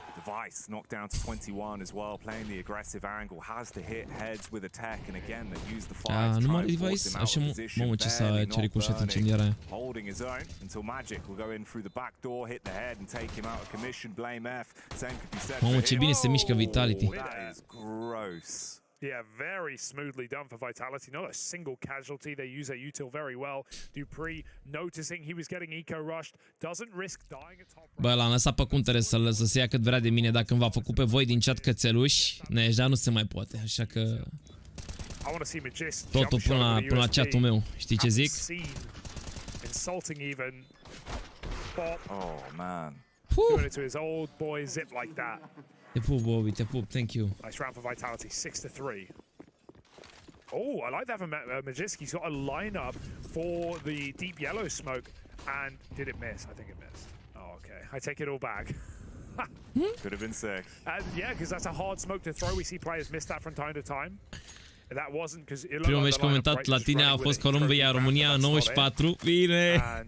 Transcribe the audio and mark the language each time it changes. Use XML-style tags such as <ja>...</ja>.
<en>Device knocked down to 21 as well, playing the aggressive angle, has to hit heads with a tech, and again they use the fire to try and force him out of position, barely not burning, holding his own until Magic will go in through the back door, hit the head and take him out of commission. Blame F, same could be said for him.</en> <ro>Ce bine se mișcă Vitality.</ro> <en>That is gross. Yeah, very smoothly done for Vitality. Not a single casualty. They use their util very well. Dupree noticing he was getting eco-rushed. Doesn't risk dying at top.</en> <ro>Bă, l-am lăsat pe Cuntere să se ia cât vrea de mine. Dacă îmi va făcut pe voi din chat cățeluși, deja nu se mai poate. Așa că... Totul până la chatul meu. Știi ce zic?</ro> <en>Insulting even. Oh, man. Doing it to his old boy Zip like that.</en> <ro>Te pup, Bobby, te pup,</ro> <en>thank you. Nice round for Vitality, 6-3. Oh, I like that for Majiski. He's got a lineup for the deep yellow smoke. And did it miss? I think it missed. Oh, okay. I take it all back. Could have been sick. Yeah, because that's a hard smoke to throw. We see players miss that from time to time. That wasn't because it</en> <ro>Primul meci comentat la tine a fost Columbia, România 94. Bine!</ro>